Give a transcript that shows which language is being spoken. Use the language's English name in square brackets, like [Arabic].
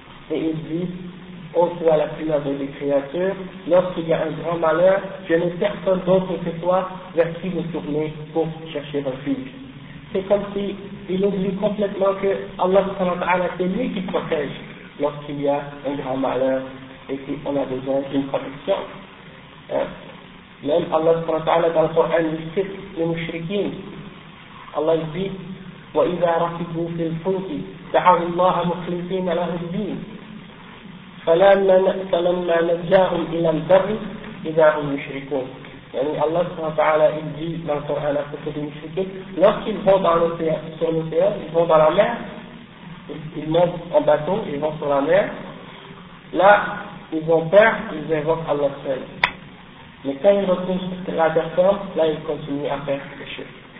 [French] et il dit, « Ô toi la plus noble des créatures, lorsqu'il y a un grand malheur, je n'ai personne d'autre que toi vers qui me tourner pour chercher refuge. » C'est comme s'il oublie complètement que Allah sallallahu alayhi wa sallam, c'est lui qui protège lorsqu'il y a un grand malheur et qu'on a besoin d'une protection. Même Allah sallallahu alayhi wa sallam, dans le Coran, il cite les mouchriquins. Allah dit, [Arabic] وَإِذَا رَكِبُوا فِي الْفُلْكِ دَعَوُا اللَّهَ مُخْلِصِينَ لَهُ الدِّينَ فَلَمَّا نَجَّاهُمْ إِلَى الْبَرِّ إِذَا هُمْ يُشْرِكُونَ. يعني الله سبحانه وتعالى [French] il dit dans le Coran à propos des mushrikins, lorsqu'ils vont dans l'océan, sur l'océan, ils vont dans la mer, ils montent en bateau, ils vont sur la mer, là, ils ont peur, ils invoquent Allah seul. Mais quand ils retournent sur la terre, là, ils continuent à faire les choses.